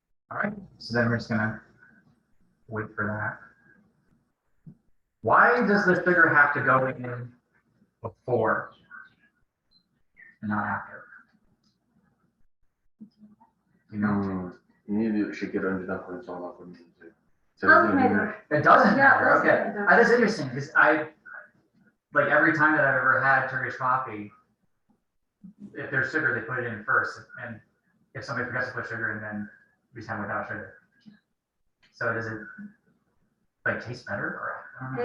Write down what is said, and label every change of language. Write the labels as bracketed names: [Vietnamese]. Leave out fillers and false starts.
[English] All right. So then we're just gonna wait for that. Why does the sugar have to go in before and not after? You know, [Turkish] Niye diyor şeker önceden koyup sonra koyuyorsun? [English] Doesn't matter. it doesn't Yeah, matter. doesn't Okay. matter. That's interesting because like every time that I've ever had Turkish coffee, if there's sugar, they put it in first, and if somebody forgets to put sugar in, then we just have without sugar. So does it like taste better, or I don't know.